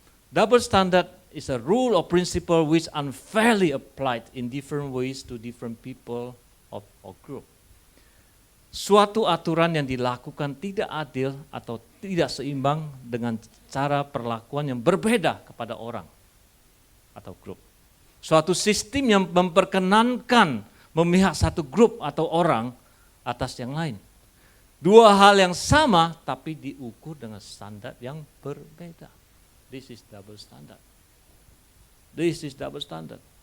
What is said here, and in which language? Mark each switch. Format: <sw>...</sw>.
<en>Double standard is a rule or principle which unfairly applied in different ways to different people or group.</en> <id>Suatu aturan yang dilakukan tidak adil atau tidak seimbang dengan cara perlakuan yang berbeda kepada orang atau grup. Suatu sistem yang memperkenankan memihak satu grup atau orang atas yang lain. Dua hal yang sama tapi diukur dengan standar yang berbeda.</id> <en>This is double standard. This is double standard.</en>